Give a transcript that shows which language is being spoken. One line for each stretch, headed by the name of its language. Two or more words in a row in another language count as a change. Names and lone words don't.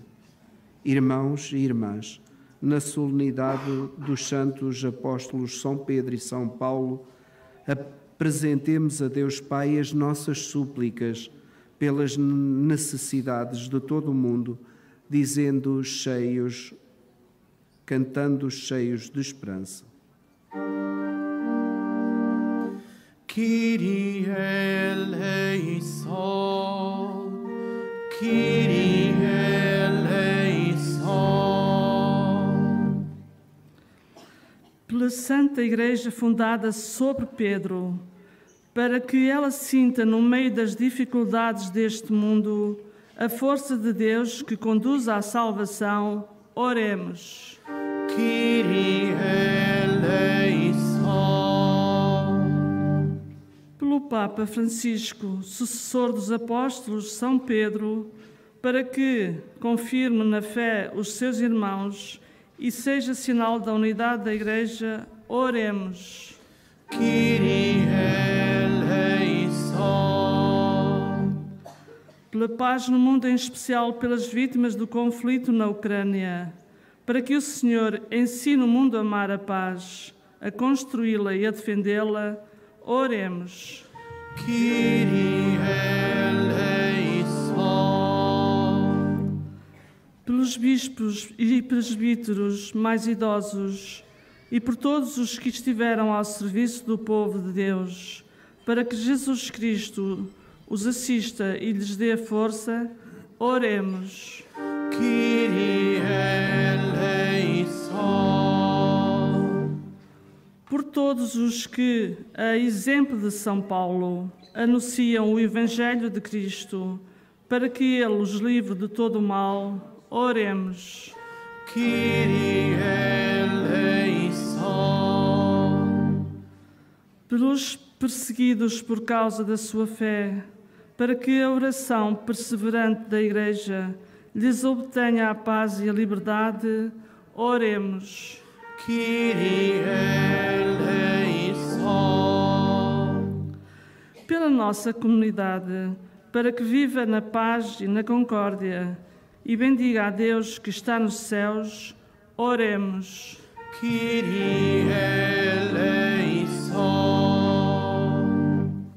Portuguese: Irmãos e irmãs, na solenidade dos santos apóstolos São Pedro e São Paulo, apresentemos a Deus Pai as nossas súplicas pelas necessidades de todo o mundo, cantando cheios de esperança.
Greek: Kyrie eleison, Kyrie eleison.
Portuguese: pela Santa Igreja fundada sobre Pedro, para que ela sinta no meio das dificuldades deste mundo a força de Deus que conduz à salvação, oremos.
Greek: Kyrie eleison.
Portuguese: Pelo Papa Francisco, sucessor dos apóstolos São Pedro, para que confirme na fé os seus irmãos e seja sinal da unidade da Igreja, oremos.
Greek: Kyrie eleison.
Portuguese: Pela paz no mundo, em especial pelas vítimas do conflito na Ucrânia, para que o Senhor ensine o mundo a amar a paz, a construí-la e a defendê-la, oremos.
Greek: Kyrie eleison.
Portuguese: Pelos bispos e presbíteros mais idosos e por todos os que estiveram ao serviço do povo de Deus, para que Jesus Cristo os assista e lhes dê força, oremos.
Greek: Kyrie eleison.
Portuguese: Por todos os que, a exemplo de São Paulo, anunciam o Evangelho de Cristo, para que Ele os livre de todo o mal, oremos.
Greek: Kyrie eleison.
Portuguese: Pelos perseguidos por causa da sua fé, para que a oração perseverante da Igreja lhes obtenha a paz e a liberdade, oremos.
Greek: Kyrie eleison.
Portuguese: Pela nossa comunidade, para que viva na paz e na concórdia e bendiga a Deus que está nos céus, oremos.
Greek: Kyrie eleison.